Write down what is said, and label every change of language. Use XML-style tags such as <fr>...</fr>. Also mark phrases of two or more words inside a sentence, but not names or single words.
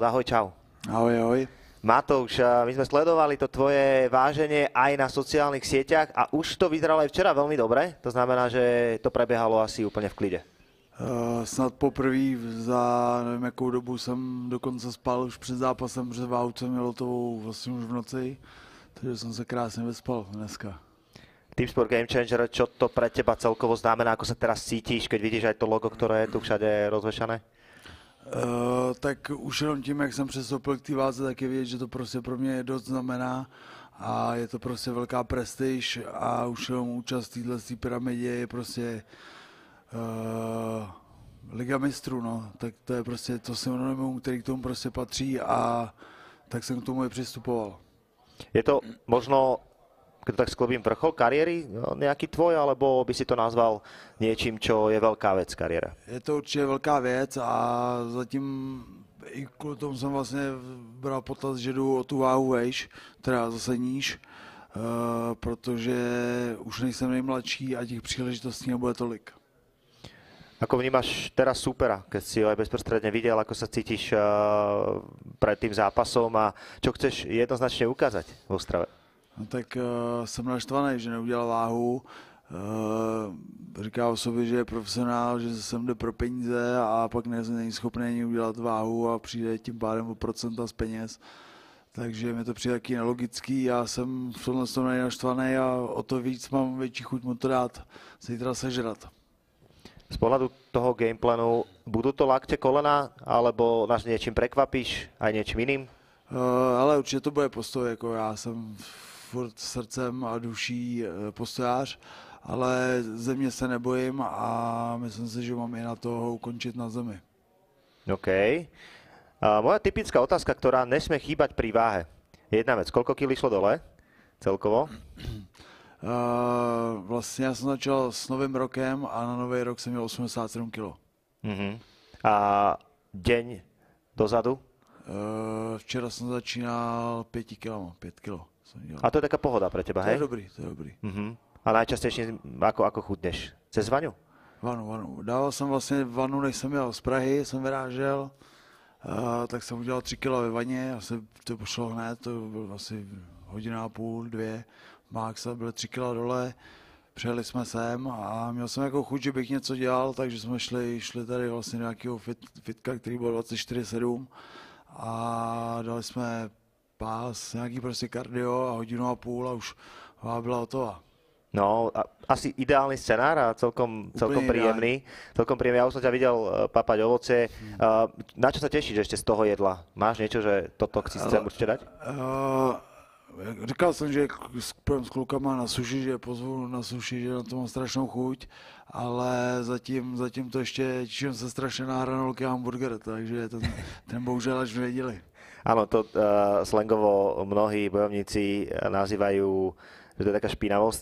<sk>Ahoj, čau. Ahoj, ahoj. Matouš, my sme sledovali to tvoje váženie aj na sociálnych sieťach a už to vyzeralo aj včera veľmi dobre. To znamená, že to prebiehalo asi úplne v klide.</sk> <cs>Snad poprvé za nevím jakou dobu jsem dokonce spal už před zápasem, protože váhu jsem měl hotovou vlastně už v noci, takže jsem se krásně vyspal dneska.</cs> <sk>Tipsport Gamechanger, čo to pre teba celkovo znamená, ako sa teraz cítiš, keď vidíš aj to logo, ktoré je tu všade rozvešané?</sk> <cs>Tak už jenom tím, jak jsem přestoupil k té váze, tak je vidět, že to prostě pro mě dost znamená a je to prostě velká prestiž a už jenom účast v této pyramidě je prostě Liga mistrů, no. Tak to je prostě to synonymum, který k tomu prostě patří a tak jsem k tomu i přistupoval.</cs> <sk>Je to možno, keď to tak sklobím, vrchol kariéry nejaký tvoj, alebo by si to nazval niečím, čo je veľká vec kariéra?</sk> <cs>Je to určitě velká věc a zatím i kvůli tomu jsem vlastně bral potaz, že jdu o tu váhu vejš, teda zase níž, protože už nejsem nejmladší a těch příležitostí nebude tolik.</cs> <sk>Ako vnímaš teraz supera, keď si ho aj bezprostredne videl, ako sa cítiš pred tým zápasom a čo chceš jednoznačne ukázať v Ostrave?</sk> <cs>No tak jsem naštvaný, že neudělal váhu. Říká o sobě, že je profesionál, že sem jde pro peníze a pak není schopný ani udělat váhu a přijde tím pádem o procenta z peněz. Takže mi to přijde taky nelogický. Já jsem v tomhle tom naštvaný a o to víc mám větší chuť mu to dát zítra sežrat.</cs> <sk>Z pohľadu toho gameplanu, budú to lakte, kolena, alebo nás niečím prekvapíš, aj niečím iným?</sk> <cs>Ale určitě to bude postoj, jako já jsem furt srdcem a duší postojář, ale země se nebojím a myslím si, že mám i na to ho ukončit na zemi. OK.</cs> <sk>Moja typická otázka, ktorá nesmie chýbať pri váhe. Jedna vec, koľko kil išlo dole celkovo?</sk> <cs>Vlastně já jsem začal s novým rokem a na nový rok jsem měl 87 kg.</cs> <sk>A deň dozadu?</sk> <cs>Včera jsem začínal 5 kg, 5 kg.</cs> <sk>A to je taká pohoda pre teba, hej?</sk> <cs>To je dobrý.</cs> <sk>A najčastejšie ako chudneš? Cez vaňu?</sk> <cs>Vanu. Dával jsem vlastně vanu, než jsem jel z Prahy, jsem vyrážel, tak jsem udělal 3 kg ve vaně, asi to pošlo hned, to bylo asi hodina a půl, 2. Maxa byly 3 kg dole, přijeli jsme sem a měl jsem jako chuť, že bych něco dělal, takže jsme šli tady vlastně do nějakého fitka, který byl 24/7 a dali jsme pás, nějaký prostě kardio a hodinu a půl a už byla hotová.</cs> <sk>No, asi ideálny scenár a celkom príjemný. Celkom príjemný. Ja už som ťa videl papať ovocie. Na čo sa tešíš ešte z toho jedla? Máš niečo, že toto chcem určite dať?</sk> <cs>Říkal jsem, že půjdem s klukama na suši, že pozvu na suši, že na to mám strašnou chuť, ale zatím to ještě těším se strašně na hranolky a hamburger, takže ten bohužel až v neděli.</cs> <sk>Áno, to slangovo mnohí bojovníci nazývajú že to je taká špinavosť</sk>